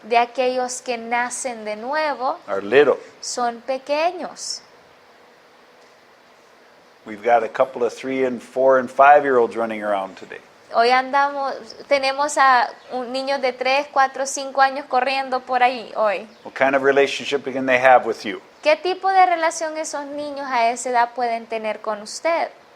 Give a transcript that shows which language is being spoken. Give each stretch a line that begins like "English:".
Spanish: de aquellos que nacen de nuevo
English: are little.
Spanish: son pequeños.
English: We've got a couple of 3 and 4 and 5-year-olds running around today.
Spanish: Hoy tenemos a niños de 3, 4, 5 años corriendo por ahí hoy.
English: What kind of relationship can they have with you?
Spanish: ¿Qué tipo de relación esos niños a esa edad pueden tener con usted?